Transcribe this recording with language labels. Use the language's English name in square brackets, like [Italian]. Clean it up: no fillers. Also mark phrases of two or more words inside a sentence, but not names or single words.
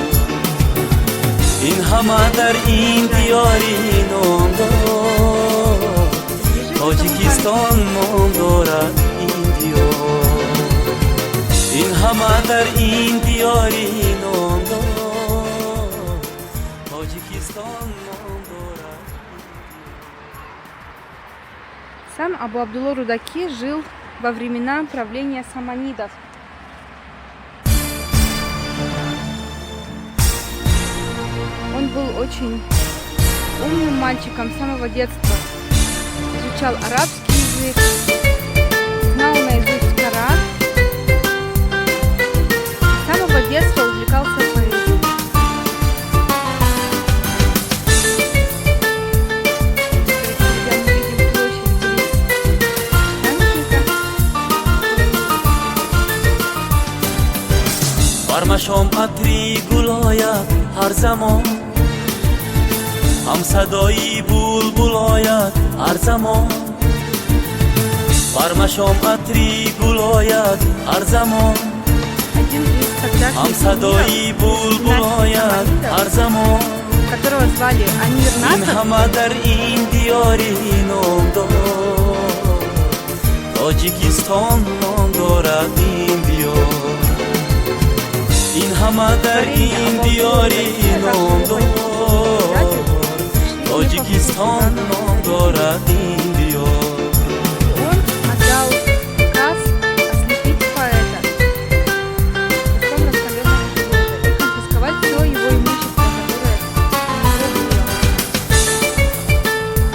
[Tajik] ин ҳама дар ин диёри номдор тоҷикистон ном дорад ин диёр ин ҳама дар ин диёри номдор тоҷикистон ном дорад. [Russian] Сам Абу Абдулло Рудаки жил во времена правления саманидов. Он был очень умным мальчиком с самого детства. Изучал арабский язык, знал наизусть Коран. С самого детства увлекался поэзией. Когда мы видим площадь памятника, [Tajik] бармашом атри гулояд ҳар замон ҳам садои булбул ояд ҳар замон бармашом атри гулояд ҳар замон [Russian] один из [Tajik] ҳам [Russian] тогдашних [Tajik] садои [Russian] эмиров, [Tajik] булбул ояд ҳар замон [Russian] которого звали Амир [Tajik] ин [Russian] Наср, [Tajik] ҳама дар ин диёри номдор тоҷикистон ном дорад ин диёр ин ҳама дар ин диёри номдор тоҷикистон ном дорад ин диёр [Russian] он отдал приказ ослепить поэта песком раскаленного железа и конфисковать все его имущество, которое у него было.